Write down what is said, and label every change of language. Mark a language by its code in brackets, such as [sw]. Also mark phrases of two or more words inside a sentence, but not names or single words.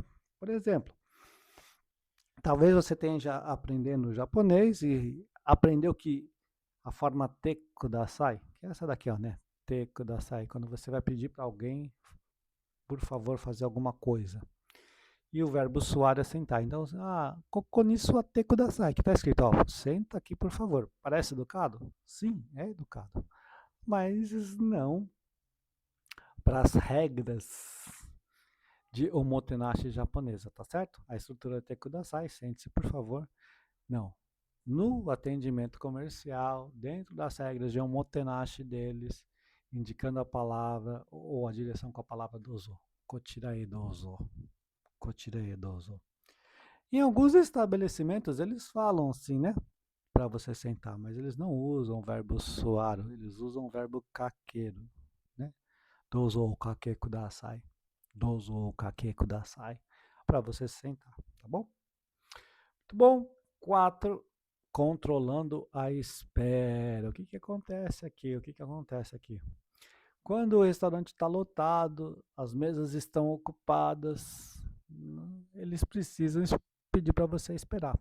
[pt] Por exemplo, talvez você tenha já aprendendo japonês e aprendeu que a forma [ja] てください, [pt] que é essa daqui, ó, né? [ja] てください, [pt] quando você vai pedir para alguém, por favor, fazer alguma coisa. E o verbo suar é sentar. Então, [ja] ここに座ってください, [pt] que está escrito, ó, senta aqui, por favor. Parece educado? Sim, é educado. Mas não para as regras de omotenashi japonesa, tá certo? A estrutura é [ja] てください, [pt] sente-se, por favor. Não. No atendimento comercial, dentro das regras de omotenashi deles, indicando a palavra ou a direção com a palavra dozo. [ja] こちらへどうぞ。こちらへどうぞ. [pt] Em alguns estabelecimentos eles falam assim, né? Para você sentar, mas eles não usam o verbo suaro, eles usam o verbo kakeru, né? [ja] どうぞおかけください。どうぞおかけください. [pt] Para você sentar, tá bom? Muito bom. 4. Controlando a espera. O que acontece aqui? O que acontece aqui? Quando o restaurante está lotado, as mesas estão ocupadas, eles precisam pedir para você esperar.